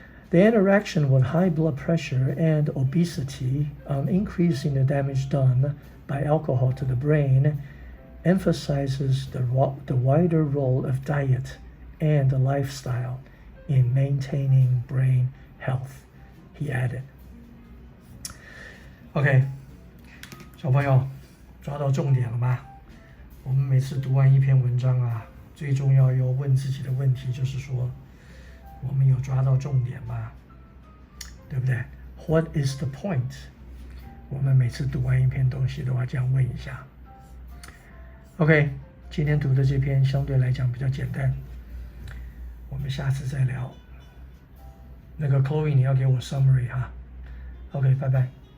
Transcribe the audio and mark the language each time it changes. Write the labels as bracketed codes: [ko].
[en] The interaction with high blood pressure and obesity on increasing the damage done by alcohol to the brain emphasizes the wider role of diet and the lifestyle in maintaining brain health, he added. [zh] OK, 小朋友抓到重点了吗？我们每次读完一篇文章啊，最重要要问自己的问题就是说，我们有抓到重点吗？对不对 [en] ？What is the point？ [zh] 我们每次读完一篇东西都要这样问一下。OK， 今天读的这篇相对来讲比较简单，我们下次再聊。那个 Chloe， 你要给我 summary 哈。OK， 拜拜。